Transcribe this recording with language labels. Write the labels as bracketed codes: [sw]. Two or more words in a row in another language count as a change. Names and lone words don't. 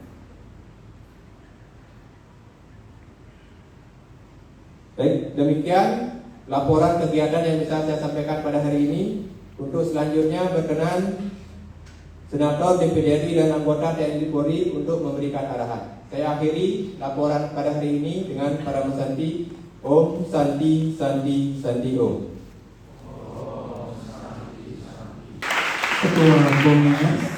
[id] Baik, demikian laporan kegiatan yang bisa saya sampaikan pada hari ini. Untuk selanjutnya berkenan Senator DPD RI dan anggota TNI Polri untuk memberikan arahan. Saya akhiri laporan pada hari ini dengan para mesanti. [sa] Om Santi Santi Santi Om. [id] Ketua Komunitas